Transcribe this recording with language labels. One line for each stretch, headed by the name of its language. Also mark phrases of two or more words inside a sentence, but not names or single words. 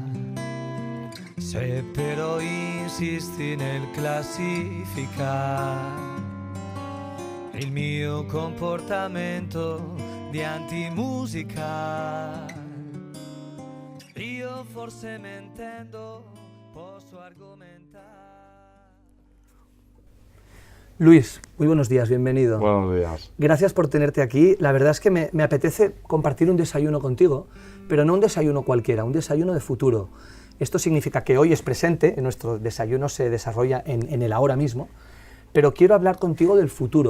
Italian: Se però insisti nel classificare il mio comportamento di antimusica, io forse mentendo posso argomentare.
Spanish: Luis, muy buenos días, bienvenido. Buenos días. Gracias por tenerte aquí. La verdad es que me apetece compartir un desayuno contigo, pero no un desayuno cualquiera, un desayuno de futuro. Esto significa que hoy es presente, nuestro desayuno se desarrolla en el ahora mismo, pero quiero hablar contigo del futuro.